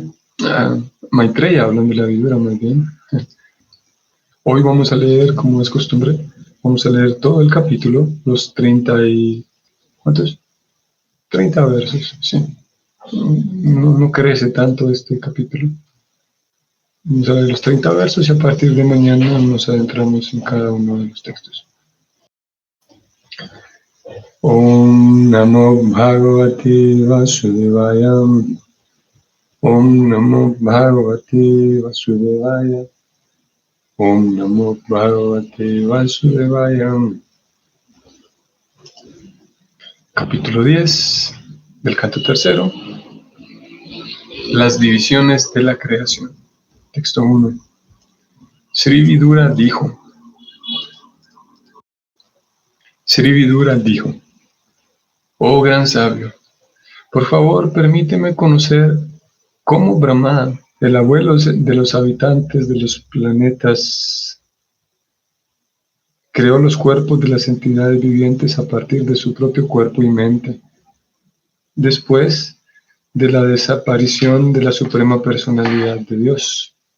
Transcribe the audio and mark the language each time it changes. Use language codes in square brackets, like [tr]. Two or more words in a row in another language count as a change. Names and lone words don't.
[es] Maitreya hablándole a Vidura, muy bien. Hoy vamos a leer, como es costumbre, vamos a leer todo el capítulo, los 30 y... ¿cuántos? 30 versos, sí. No crece tanto este capítulo. Vamos a leer los 30 versos y a partir de mañana nos adentramos en cada uno de los textos. [sa] ॐ नमो भगवते वासुदेवाय. ॐ नमो भगवते वासुदेवाय. ॐ नमो भगवते वासुदेवाय. [es] Capítulo 10 del canto tercero. Las divisiones de la creación. Texto 1. Sri Vidura dijo. Oh gran sabio, por favor permíteme conocer cómo Brahma, el abuelo de los habitantes de los planetas, creó los cuerpos de las entidades vivientes a partir de su propio cuerpo y mente, después de la desaparición de la Suprema Personalidad de Dios.